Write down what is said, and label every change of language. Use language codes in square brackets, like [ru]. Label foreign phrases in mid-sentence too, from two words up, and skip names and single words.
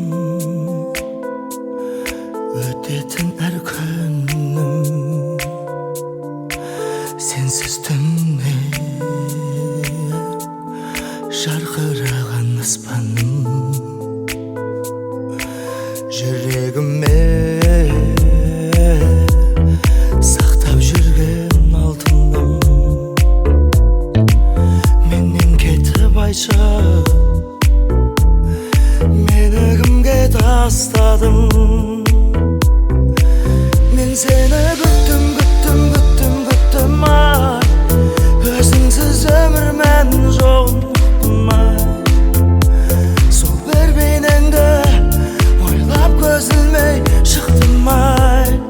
[kk] ötетін әр күнім, sensiz түнде жарқыраған аспаным. Жүрегіме сақтап жүрген алтыным, менен кетіп айтшы, [uz] meni kimga tasladim? Men seni kutdim, kutdim, kutdim, kutdim ay. Özüngsiz ömür men yo'qdim ay. Sol bir beyningda o'ylab ko'z ilmay chiqdim ay.